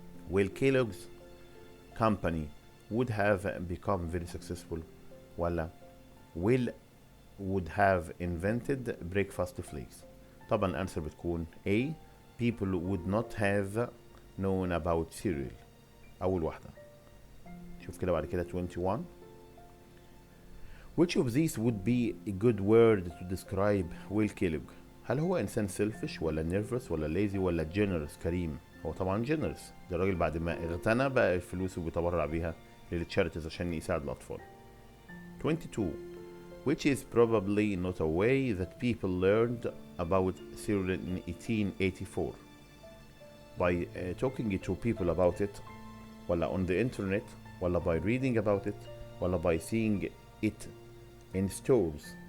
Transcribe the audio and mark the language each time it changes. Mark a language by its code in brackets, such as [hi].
[en] Will Kellogg's company would have become very successful ولا Will would have invented breakfast flakes. [ar] طبعا الانسر بتكون A. [en] People would not have known about cereal. [ar] أول واحدة. شوف كده بعد كده 21. [en] Which of these would be a good word to describe Will Kellogg؟ [ar] هل هو إنسان [en] selfish ولا nervous ولا lazy ولا generous كريم؟ [ar] هو طبعا [en] generous. [ar] ده الراجل بعد ما اغتنى بقى الفلوس وبيتبرع بيها للتشاريتيز عشان يساعد الأطفال. 22. [en] Which is probably not a way that people learned about Cyril in 1884 by talking to people about it ولا on the internet ولا by reading about it ولا by seeing it in stores.